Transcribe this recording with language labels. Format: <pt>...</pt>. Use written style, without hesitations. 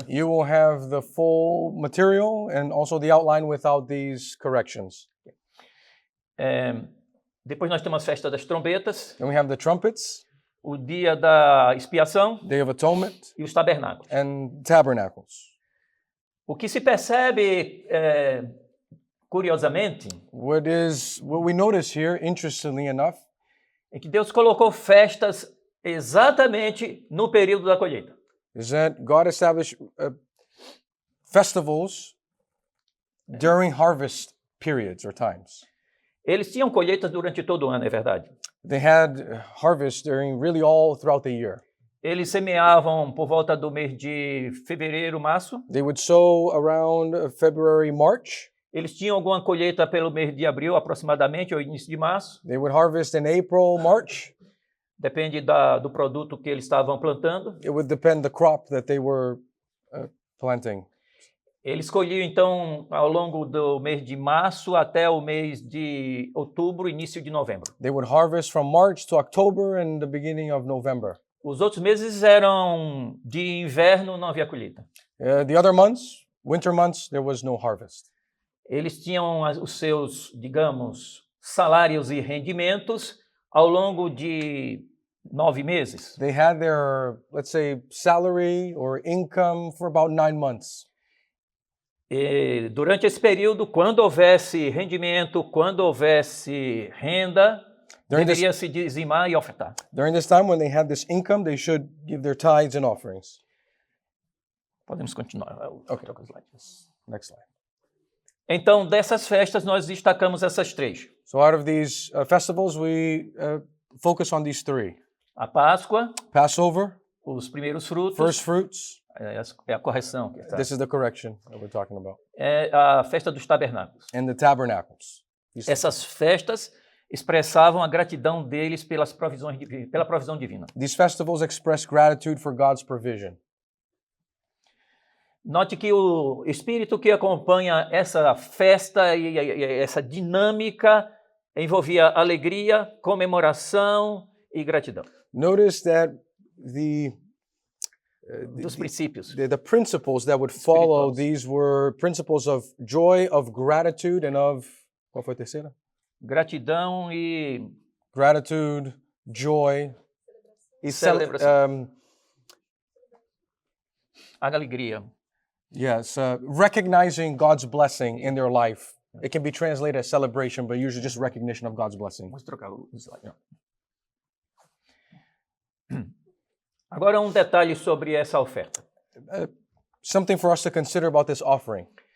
<en>You will have the full material and also the outline without these corrections.</en> <pt>Depois nós temos a festa das trombetas,</pt> <en>Then we have the trumpets,</en> <pt>o dia da expiação</pt> <en>Day of Atonement,</en> <pt>e os tabernáculos.</pt> <en>and tabernacles.</en> <pt>O que se percebe, curiosamente,</pt> <en>What we notice here, interestingly enough,</en> <pt>é que Deus colocou festas exatamente no período da colheita.</pt> <en>is that God established festivals during harvest periods or times.</en> <pt>Eles tinham colheitas durante todo o ano, é verdade.</pt> <en>They had harvest during really all throughout the year.</en> <pt>Eles semeavam por volta do mês de fevereiro, março.</pt> <en>They would sow around February, March.</en> <pt>Eles tinham alguma colheita pelo mês de abril, aproximadamente, ou início de março.</pt> <en>They would harvest in April, March.</en> <pt>Depende do produto que eles estavam plantando.</pt> <en>It would depend the crop that they were planting.</en> <pt>Eles colhiam, então, ao longo do mês de março até o mês de outubro, início de novembro.</pt> <en>They would harvest from March to October and the beginning of November.</en> <pt>Os outros meses eram de inverno, não havia colheita.</pt> <en>The other months, winter months, there was no harvest.</en> <pt>Eles tinham os seus, digamos, salários e rendimentos ao longo de 9 meses.</pt> <en>They had their, let's say, salary or income for about 9 months.</en> <pt>E durante esse período, quando houvesse rendimento, quando houvesse renda, deveria se dizimar e ofertar.</pt> <en>During this time, when they had this income, they should give their tithes and offerings.</en> <pt>Podemos continuar.</pt> <en>Okay. Next slide.</en> <pt>Então, dessas festas, nós destacamos essas 3.</pt> <en>So out of these festivals, we focus on these 3.</en> <pt>A Páscoa,</pt> <en>Passover,</en> <pt>os primeiros frutos,</pt> <en>first fruits.</en> <pt>É a correção. Que</pt> <en>This is the correction that we're talking about.</en> <pt>É a festa dos tabernáculos.</pt> <en>And the tabernacles.</en> <pt>Essas festas expressavam a gratidão deles pela provisão divina.</pt> <en>These festivals express gratitude for God's provision.</en> <pt>Note que o espírito que acompanha essa festa e essa dinâmica envolvia alegria, comemoração e gratidão.</pt> <en>Notice that</en> <pt>Dos princípios.</pt> <en>the principles that would follow these were principles of joy, of gratitude, and of,</en> <pt>qual foi a terceira? Gratidão e</pt> <en>Gratitude, joy, e</en> <pt>celebração. Alegria.</pt> <en>Yes, recognizing God's blessing in their life. It can be translated as celebration, but usually just recognition of God's blessing.</en> <pt>Vamos trocar o slide. Agora detalhe sobre essa oferta.</pt> <en>Something for us to consider about this offering.</en>